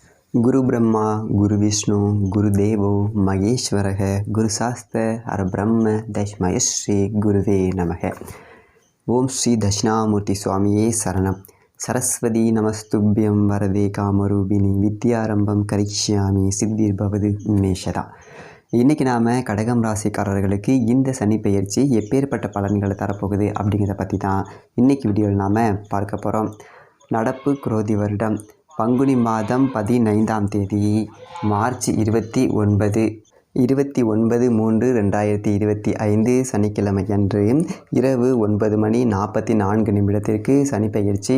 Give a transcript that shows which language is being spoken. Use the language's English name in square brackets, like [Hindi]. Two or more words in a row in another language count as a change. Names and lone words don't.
[Sanskrit] गुरु ब्रह्मा गुरु विष्णु गुरुदेवो महेश्वरः गुरुशास्त्र परब्रह्म तस्मै श्री गुरुवे नमः। ओम श्री दक्षिणामूर्ति स्वामिये शरणं। सरस्वती नमस्तुभ्यं वरदे कामरूपिणी विद्यारंभं करिष्यामि सिद्धिर्भवतु मे सदा। [Tamil] இன்றைக்கி நாம் கடகம் ராசிக்காரர்களுக்கு இந்த சனி பெயர்ச்சி எப்பேற்பட்ட பலன்களை தரப்போகுது அப்படிங்கிறத பற்றி தான் இன்றைக்கி வீடியோவில் நாம் பார்க்க போகிறோம். நடப்பு குரோதி வருடம் பங்குனி மாதம் 15ஆம் தேதி மார்ச் 29/3/2025 சனிக்கிழமை அன்று இரவு 9:44 சனி பெயர்ச்சி.